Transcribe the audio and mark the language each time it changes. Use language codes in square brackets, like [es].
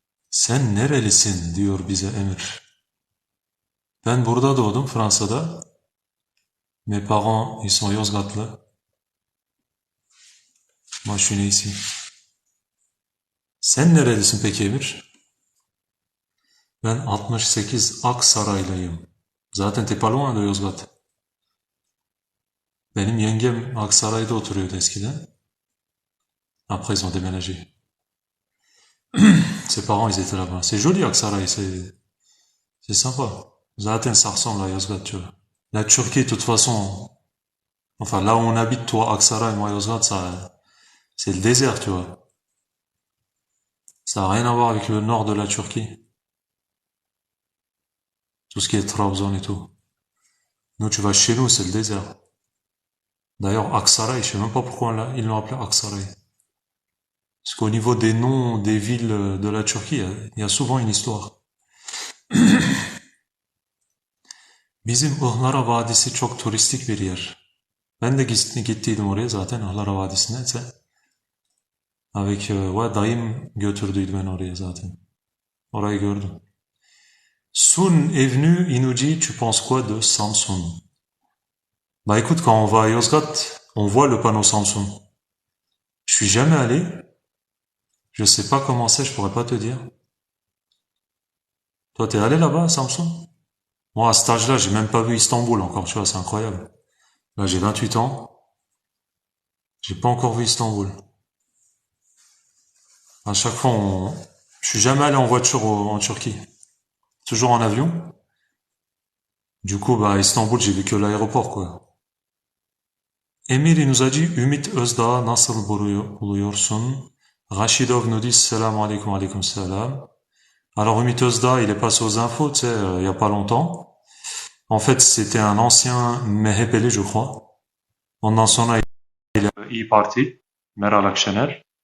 [tr] Sen nerelisin diyor bize Emir. Ben burada doğdum Fransa'da. [fr] Mes parents, ils sont Yozgatlı. Moi, je suis né ici. [tr] Sen nerelisin peki Emir? Ben 68 Aksaraylıyım. [fr] Zaten t'es pas loin de Yozgat. [tr] Benim yengem Aksaray'da oturuyordu eskiden. [fr] Après, ils ont déménagé. Ses parents, ils étaient là-bas. C'est joli Aksaray, c'est sympa. Zaten ça ressemble à Yozgat, tu vois. La Turquie, de toute façon, enfin là où on habite, toi, Aksaray, moi, Yozgat, ça, c'est le désert, tu vois. Ça n'a rien à voir avec le nord de la Turquie. Tout ce qui est Trabzon et tout. Nous, tu vas chez nous, c'est le désert. D'ailleurs, Aksaray, je sais même pas pourquoi ils l'ont appelé Aksaray. Parce qu'au niveau des noms des villes de la Turquie, il y a souvent une histoire. [tr] Bizim Ihlara Vadisi çok turistik bir yer. Ben de gittiydim oraya zaten Ihlara Vadisi'ne. [fr] Avec, ouais, [tr] dayım götürdüydü beni oraya zaten. Orayı gördüm. [fr] Sun est venu, il nous dit, tu penses quoi de Samsun? Bah écoute, quand on va à Yozgat, on voit le panneau Samsung. Je suis jamais allé. Je sais pas comment c'est, je pourrais pas te dire. Toi, t'es allé là-bas, à Samsung? Moi, à cet âge-là, j'ai même pas vu Istanbul encore, tu vois, c'est incroyable. Là, j'ai 28 ans. J'ai pas encore vu Istanbul. À chaque fois, je suis jamais allé en voiture en Turquie. Toujours en avion. Du coup, bah, Istanbul, j'ai vu que l'aéroport, quoi. Emir, il nous a dit, Ümit Özdağ [tr] nasıl buluyorsun? [fr] Rachidov nous dit, salam alaikum, alaikum salam. Alors, Ümit Özdağ, il est passé aux infos, tu sais, il y a pas longtemps. En fait, c'était un ancien MHP'li, je crois. [tr] Ondan sonra İyi Parti, Meral Akşener.